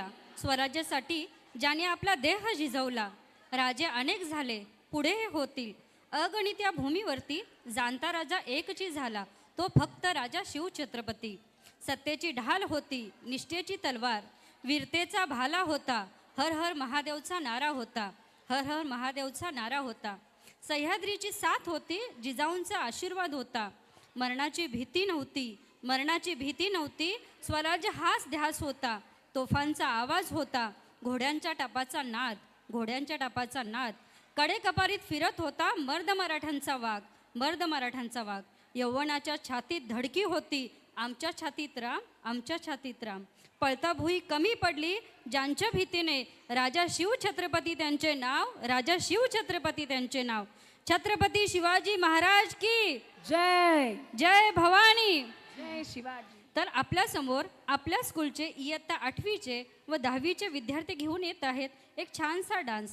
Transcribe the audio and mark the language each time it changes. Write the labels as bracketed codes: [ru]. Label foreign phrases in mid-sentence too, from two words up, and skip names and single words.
[mr] स्वराज्यासाठी ज्याने आपला देह झिजवला. राजे अनेक झाले, पुढे हे होतील. अगणित या भूमीवरती जाणता राजा एकची झाला, तो फक्त राजा शिवछत्रपती. सत्तेची ढाल होती, निष्ठेची तलवार, वीरतेचा भाला होता. हर हर महादेवचा नारा होता, हर हर महादेवचा नारा होता. सह्याद्रीची साथ होती, जिजाऊंचा आशीर्वाद होता. मरणाची भीती नव्हती, मरणाची भीती नव्हती. स्वराज्य हाच ध्यास होता, तोफांचा आवाज होता. घोड्यांच्या टापाचा नाद, घोड्यांच्या टापाचा नाद. कडेकपारीत फिरत होता मर्द मराठ्यांचा वाघ, मर्द मराठ्यांचा वाघ. यौवनाच्या छातीत धडकी होती, आमच्या छातीत राम, आमच्या छातीत राम. पळता भुई कमी पडली ज्यांच्या भीतीने, राजा शिवछत्रपती त्यांचे नाव, राजा शिवछत्रपती त्यांचे नाव. [hi] छत्रपती शिवाजी महाराज की जय. जय भवानी. जय शिवाजी. [mr] तर आपल्यासमोर आपल्या स्कूलचे इयत्ता 8वीचे व 10वीचे विद्यार्थी घेऊन येत आहेत एक छानसा डान्स.